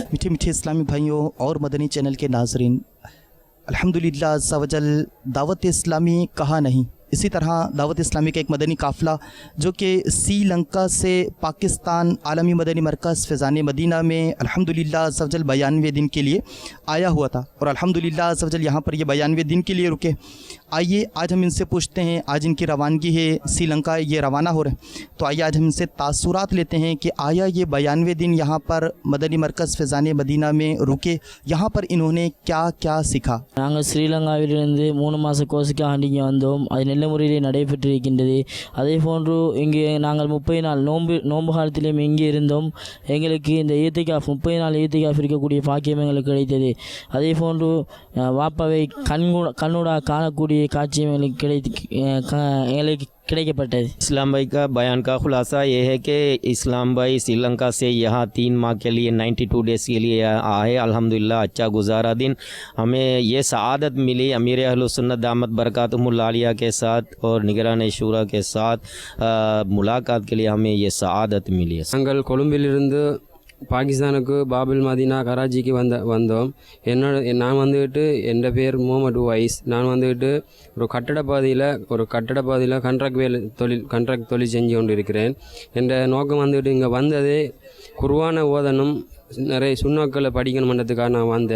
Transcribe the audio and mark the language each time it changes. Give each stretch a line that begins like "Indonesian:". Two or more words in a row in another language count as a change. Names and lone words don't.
Urdu: میٹھے میٹھے اسلامی بھائیوں اور مدنی چینل کے ناظرین،
Arabic: الحمدللہ عز و جل
Urdu: دعوت اسلامی کہا نہیں، اسی طرح دعوت اسلامی کا ایک مدنی قافلہ جو کہ سری لنکا سے پاکستان عالمی مدنی مرکز فیضان مدینہ میں
Arabic: الحمدللہ عز و جل
Urdu: 92 دن کے لیے آیا ہوا تھا، اور
Arabic: الحمدللہ عز و جل
Urdu: یہاں پر یہ 92 دن کے لیے رکے۔ آئیے آج ہم ان سے پوچھتے ہیں، آج ان کی روانگی ہے، سری لنکا یہ روانہ ہو رہے ہیں، تو آئیے آج ہم ان سے تاثرات لیتے ہیں کہ آیا یہ 92 دن یہاں پر مدنی مرکز فیضان مدینہ میں رکے، یہاں پر انہوں نے کیا کیا سیکھا۔
Tamil: நாங்கள் ஸ்ரீலங்காவிலிருந்து 3 மாத கோர்ஸுக்காக இங்கே வந்தோம். அது நல்ல முறையில் நடைபெற்றிருக்கின்றது. அதே போன்று இங்கே நாங்கள் 30 நாள் நோன்பு காலத்திலும் இங்கே இருந்தோம். எங்களுக்கு இந்த ஈத்திகாஃப் 30 நாள் ஈத்திகாஃப் இருக்கக்கூடிய பாக்கியம் எங்களுக்கு கிடைத்தது. அதே போன்று வாப்பாவை கண்ணூடாக காணக்கூடிய காட்சியம் எங்களுக்கு கிடைக்கப்பட்டது।
Urdu: اسلام بھائی کا بیان کا خلاصہ یہ ہے کہ اسلام بھائی سری لنکا سے یہاں 3 ماہ کے لیے 92 ڈیز کے لیے آئے، الحمدللہ اچھا گزارا دن، ہمیں یہ سعادت ملی امیر اہل سنت
Arabic: دامت برکاتہم العالیہ
Urdu: کے ساتھ اور نگران شورا کے ساتھ ملاقات کے لیے ہمیں یہ سعادت ملی۔
Tamil: நாங்கள் கொழும்பிலிருந்து பாகிஸ்தானுக்கு பாபுல் மதீனா கராச்சிக்கு வந்தோம். நான் வந்துக்கிட்டு என் பேர் முகமது வைஸ். நான் வந்துக்கிட்டு ஒரு கட்டட பாதையில் கண்ட்ராக்ட் தொழில் செஞ்சு கொண்டு இருக்கிறேன். என்ற நோக்கம் வந்துக்கிட்டு இங்கே வந்ததே குர்ஆனை ஓதணும், நிறைய சுன்னாக்களை படிக்கணுன்றதுக்காக நான் வந்தேன்.